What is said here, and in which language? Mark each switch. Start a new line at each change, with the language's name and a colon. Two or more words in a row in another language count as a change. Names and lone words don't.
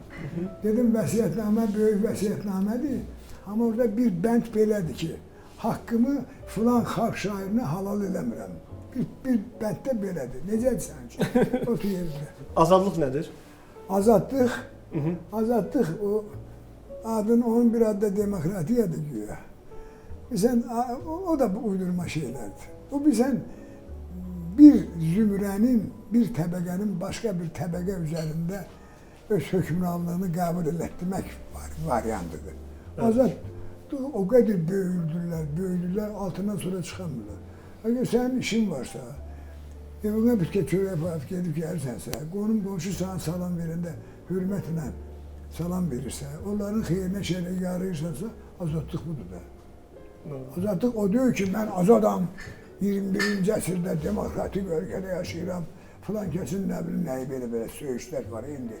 Azerbaijani: Dedim, vəsiyyətnamə böyük vəsiyyətnamədir, amma orada bir bənd belədir ki, haqqımı filan xalq şairinə halal eləmirəm. Bir bənddə belədir. Necədir sənin üçün? Otur yerində. Azadlıq nədir? Azadlıq o adın onun bir adı da demokratiyadır güya.
Turkish: O da bu uydurma şeylerdir. O bilsen bir zümrenin, bir təbəqənin başka bir təbəqə üzerinde öz hökmranlığını kabul ettirmek varyantıdır. Azadlıq o kadar böyüldüler, altından sonra çıkamıyorlar. Eğer senin işin varsa,
Azerbaijani: Evine bir çörək yapıb gedib gəlirsənsə, qonşu sana salam verəndə hörmətlə salam verirsə, onların xeyrinə şeylə yarayırsansa, azadlıq budur da. Azadlıq o deyil ki, mən azadam, 21-ci əsrdə demokratik ölkədə yaşayıram, filan kəsin nə bilim nəyi belə söyüşlər var indi.